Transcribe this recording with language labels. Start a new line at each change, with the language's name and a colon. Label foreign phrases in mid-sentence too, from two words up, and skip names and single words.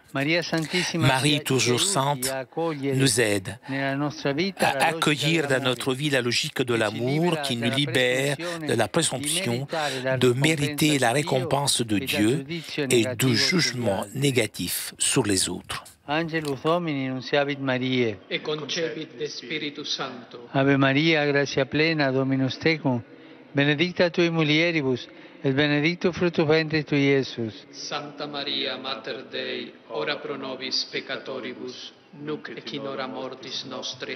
French: Marie, toujours sainte, nous aide à accueillir dans notre vie la logique de l'amour qui nous libère de la présomption de mériter la récompense de Dieu et du jugement négatif sur les autres.
Latin: Angelus Domini, nunciavit Mariae. E concepit de Spiritus Sancto. Ave Maria, gratia plena, Dominus tecum, benedicta tui mulieribus, et benedictus fructus ventris tui, Iesus. Santa Maria, Mater Dei, ora pro nobis peccatoribus, nunc et in hora mortis nostre.